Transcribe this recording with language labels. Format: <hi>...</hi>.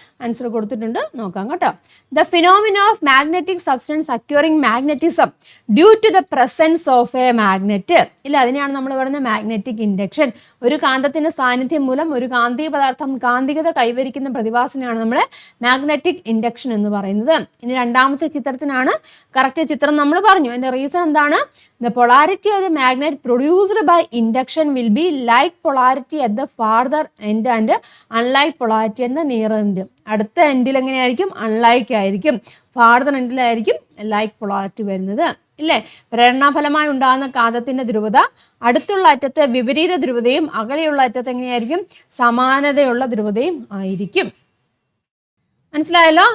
<ml>Answer കൊടുത്തിട്ടുണ്ട്, നോക്കാം കേട്ടോ.</ml> <en>the phenomena of magnetic substance acquiring magnetism due to the presence of a magnet</en> <ml>ഇല്ല, അതിനെയാണ് നമ്മൾ പറയുന്നത് മാഗ്നറ്റിക് ഇൻഡക്ഷൻ. ഒരു കാന്തത്തിന്റെ സാന്നിധ്യം മൂലം ഒരു കാന്തിക പദാർത്ഥം കാന്തികത കൈവരിക്കുന്ന പ്രതിഭാസത്തിനാണ് നമ്മൾ മാഗ്നറ്റിക് ഇൻഡക്ഷൻ എന്ന് പറയുന്നത്. ഇനി രണ്ടാമത്തെ ചിത്രത്തിനാണ് കറക്റ്റ് ചിത്രം നമ്മൾ പറഞ്ഞു. അതിന്റെ റീസൺ എന്താണ്?</ml> <en>The polarity of the magnet produced by induction will be like polarity at the farther end and unlike polarity at the nearer end.</en> <ml>അടുത്ത എൻഡിൽ എങ്ങനെയായിരിക്കും? അൺലൈക്ക് ആയിരിക്കും. ഫാർദർ എൻഡിലായിരിക്കും ലൈക്ക് പൊളാരിറ്റി വരുന്നത് ഇല്ലേ. പ്രേരണാഫലമായി ഉണ്ടാകുന്ന കാന്തത്തിന്റെ ധ്രുവത അടുത്തുള്ള അറ്റത്ത് വിപരീത ധ്രുവതയും അകലെയുള്ള അറ്റത്ത് എങ്ങനെയായിരിക്കും? സമാനതയുള്ള ധ്രുവതയും ആയിരിക്കും. മനസ്സിലായല്ലോ?</ml>